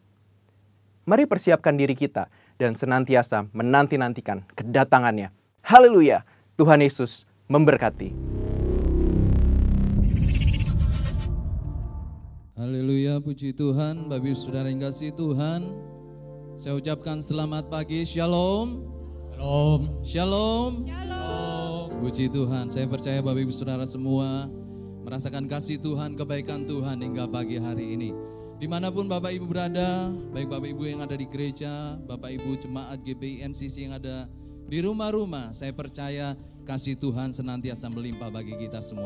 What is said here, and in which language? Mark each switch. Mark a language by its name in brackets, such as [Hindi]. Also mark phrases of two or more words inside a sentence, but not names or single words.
[Indonesian] Mari persiapkan diri kita dan senantiasa menanti-nantikan kedatangannya. Haleluya! Tuhan Yesus memberkati. Haleluya, puji Tuhan. Bapak Ibu Saudara yang kasih Tuhan, saya ucapkan selamat pagi, shalom. Shalom. Shalom. Shalom. Puji Tuhan, saya percaya Bapak Ibu Saudara semua merasakan kasih Tuhan, kebaikan Tuhan hingga pagi hari ini. Dimanapun Bapak Ibu berada, baik Bapak Ibu yang ada di gereja, Bapak Ibu jemaat GPI NCC yang ada di rumah-rumah, saya percaya kasih Tuhan senantiasa melimpah bagi kita semua.